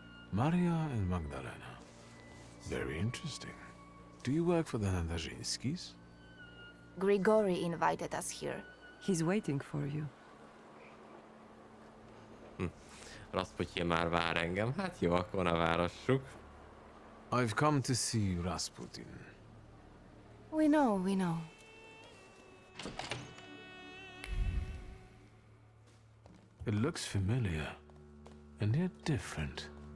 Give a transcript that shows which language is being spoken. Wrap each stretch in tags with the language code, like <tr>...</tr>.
<en>Maria and Magdalena. Very interesting. Do you work for the Nadarzinskis? Grigori invited us here. He's waiting for you.</en> <hu>Rasputyin már vár engem. Hát jó, akkor ne várassuk.</hu> <en>I've come to see Rasputin. We know, we know. It looks familiar, and yet different.</en>